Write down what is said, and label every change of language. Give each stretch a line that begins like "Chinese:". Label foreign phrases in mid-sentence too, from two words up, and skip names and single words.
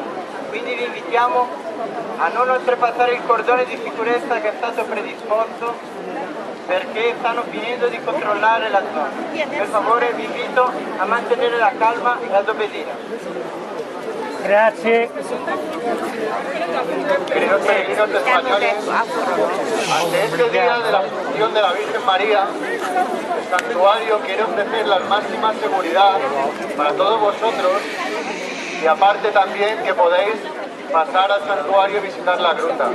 Italian: Quindi vi invitiamo a non oltrepassare il cordone di sicurezza che è stato predisposto perché stanno finendo di controllare la zona. Per favore vi invito a mantenere la calma e ad obbedire. Grazie.
Spanish: Queridos peregrinos españoles, ante este día de la Asunción de la Virgen María, el santuario quiere ofrecer la máxima seguridad para todos vosotros y aparte también que podéis pasar al santuario y visitar la gruta.